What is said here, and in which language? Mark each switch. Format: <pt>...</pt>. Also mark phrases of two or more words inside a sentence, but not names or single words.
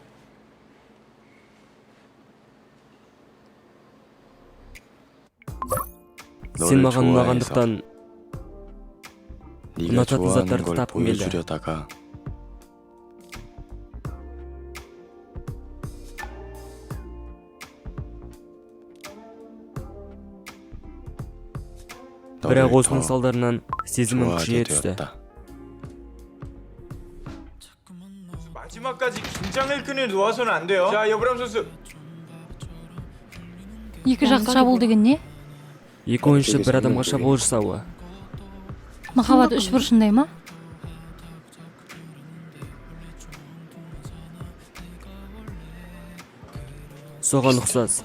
<kk>Сен маған ұнағандықтан ұнататын заттарды тапқым келді. Бірақ осының салдарынан сезімім күшейе түсті.</kk> <ko>마지막까지 긴장을 끈을 놓아서는 안 돼요. 자, 여브람 선수.</ko> <kk>Екі жақты шабуыл деген не? Екі ойыншы бір адамға шабуыл жасауы. Махаббат үш бұрышындай ма? Соған ұқсас.</kk>